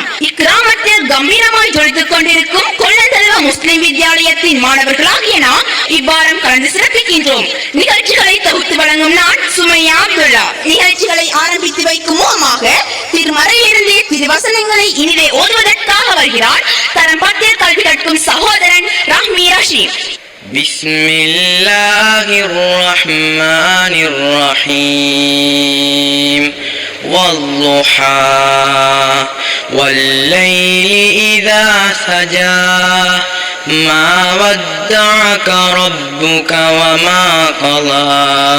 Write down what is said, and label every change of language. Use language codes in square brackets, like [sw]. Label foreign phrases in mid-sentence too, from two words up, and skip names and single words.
[ta] இக்கிராமத்தில் கம்பீரமாய் ஜொலித்துக் கொண்டிருக்கும் கொள்ளந்தல்வ முஸ்லிம் வித்தியாலயத்தின் மாணவர்களாகிய நாம் இவ்வாரம் கலந்து சிறப்பிக்கின்றோம். நிகழ்ச்சிகளை தொகுத்து வழங்கும் நான் சுமையா அப்துல்லா. நிகழ்ச்சிகளை ஆரம்பித்து வைக்கும் மூலமாக திருமறையிலிருந்து திருவசனங்களை இனிதே ஓதுவதற்காக வருகிறார் தரம் 10 கல்வி கற்கும் சகோதரன் ரஹ்மி ரஷீம். [ar] بسم الله الرحمن الرحيم والضحى والليل إذا سجى ما ودعك ربك وما قضى